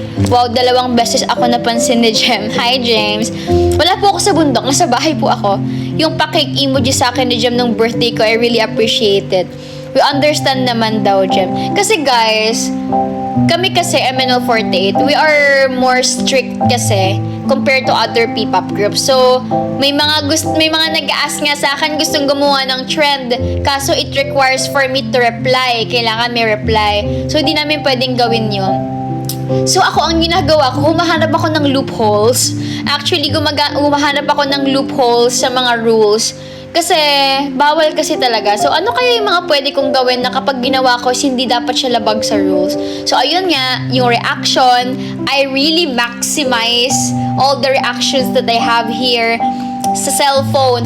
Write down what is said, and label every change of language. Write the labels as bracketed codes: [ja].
[tl] Wow, 2 beses ako napansin ni Jem. Hi, James. Wala po ako sa bundok. Nasa bahay po ako. Yung pa-cake emoji sa akin ni Jem nung birthday ko, [en] I really appreciate it. We understand [tl] naman daw, [en] Jem. Kasi guys, kami kasi, MNL48, we are more strict kasi compared to other P-pop groups. [tl] So, may mga nag-ask nga sa akin gustong gumawa ng trend. [en] Kaso, it requires for me to reply. [tl] Kailangan may reply. So, di namin pwedeng gawin yun. So, ako ang ginagawa ko, humahanap ako ng loopholes. Actually, humahanap ako ng loopholes sa mga rules. Kasi, bawal kasi talaga. So, ano kaya yung mga pwede kong gawin na kapag ginawa ko, hindi dapat siya labag sa rules? So, ayun nga, yung reaction, [en] I really maximize all the reactions that I have here sa cellphone.